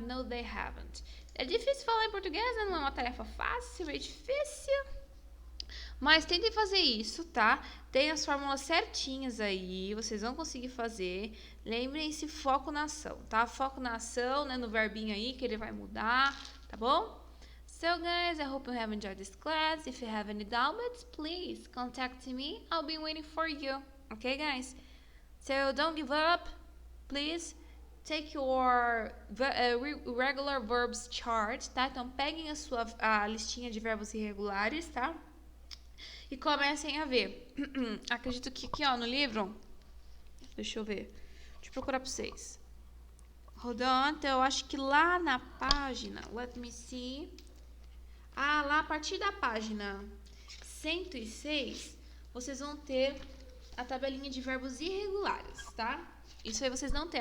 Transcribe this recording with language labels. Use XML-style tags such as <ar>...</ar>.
<en>No, they haven't.</en> <pt>É difícil falar em português, né? Não é uma tarefa fácil, é difícil. Mas tentem fazer isso, tá? Tem as fórmulas certinhas aí, vocês vão conseguir fazer. Lembrem-se, foco na ação, tá? Foco na ação, né? No verbinho aí, que ele vai mudar, tá bom?</pt> <en>So guys, I hope you have enjoyed this class. If you have any doubts, please contact me. I'll be waiting for you. Okay, guys? So don't give up. Please take your regular verbs chart, tá?</en> <pt>Então peguem a listinha de verbos irregulares, tá? E comecem a ver. Acredito que aqui, ó, no livro. Deixa eu ver. Deixa eu procurar pra vocês.</pt> <en>Hold on.</en> <pt>Então, eu acho que lá na página.</pt> <en>Let me see.</en> <pt>Lá a partir da página 106, vocês vão ter a tabelinha de verbos irregulares, tá? Isso aí vocês não têm.</pt>